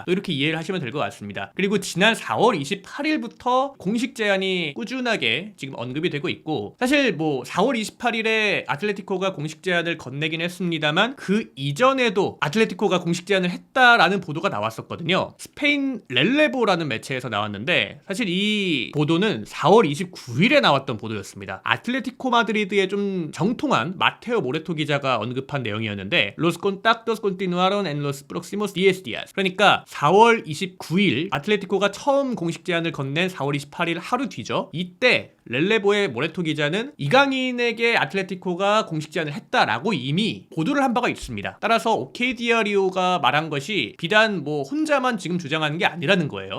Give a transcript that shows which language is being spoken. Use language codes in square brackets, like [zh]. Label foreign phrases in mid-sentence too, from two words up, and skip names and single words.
[ko] 또 이렇게 이해를 하시면 될 것 같습니다. 그리고 지난 4월 28일부터 공식 제안이 꾸준하게 지금 언급이 되고 있고 사실 뭐 4월 28일에 아틀레티코가 공식 제안을 건네긴 했습니다만 그 이전에도 아틀레티코가 공식 제안을 했다라는 보도가 나왔었거든요. 스페인 렐레보라는 매체에서 나왔는데 사실 이 보도는 4월 29일에 나왔던 보도였습니다. 아틀레티코 마드리드의 좀 정통한 마테오 모레토 기자가 언급한 내용이었는데 [es] Los contactos continuaron en los próximos 10 días. [ko] 그러니까 4월 29일 아틀레티코가 처음 공식 제안을 건넨 4월 28일 하루 뒤죠. 이때 렐레보의 모레토 기자는 이강인에게 아틀레티코가 공식 제안을 했다라고 이미 보도를 한 바가 있습니다. 따라서 오케이 디아리오가 말한 것이 비단 뭐 혼자만 지금 주장하는 게 아니라는 거예요.